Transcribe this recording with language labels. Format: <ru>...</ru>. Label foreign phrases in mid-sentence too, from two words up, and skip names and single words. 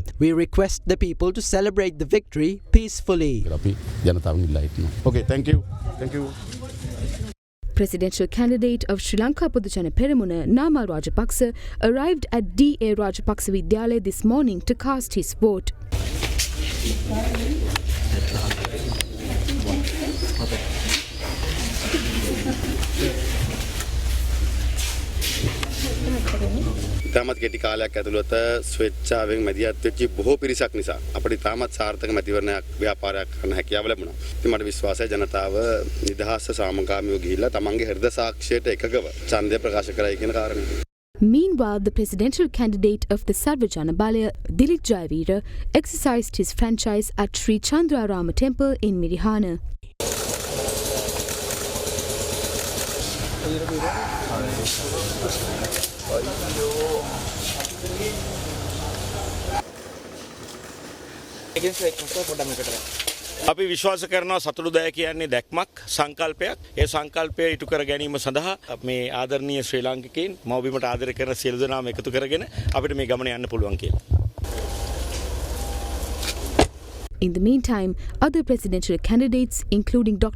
<en>We request the people to celebrate the victory peacefully. Okay, thank you. Thank you. Presidential candidate of Sri Lanka Podujana Peramuna, Namal Rajapaksa, arrived at D.A. Rajapaksa Vidyalaya this morning to cast his vote.</en> <si>ඉතාමත් කෙටි කාලයක් ඇතුළත ස්වේච්ඡාවෙන් මැදිහත් වෙච්ච බොහෝ පිරිසක් නිසා අපිට ඉතාමත් සාර්ථක මැතිවරණයක් ව්‍යාපාරයක් කරන්න හැකියාව ලැබුණා. ඉතින් මට විශ්වාසයි ජනතාව නිදහස් සාමකාමීව ගිහිල්ලා තමන්ගේ හෘද සාක්ෂියට එකගව ඡන්දය ප්‍රකාශ කරයි කියන කාරණය.</si> <en>Meanwhile, the presidential candidate of the Sarvajana Balaya, Dilip Jayavira, exercised his franchise at Sri Chandrarama Temple in Mirihana.</en> <si>අපි විශ්වාස කරනවා සතුටුදායක කියන්නේ දැක්මක් සංකල්පයක් ඒ සංකල්පය ඉටු කර ගැනීම සඳහා මේ ආදරණීය ශ්‍රී ලාංකිකයන් මව්බිමට ආදරය කරන සියලු දෙනාම එකතු කරගෙන අපිට මේ ගමන යන්න පුළුවන් කියලා.</si> <en>In the meantime, other presidential candidates, including Dr.</en>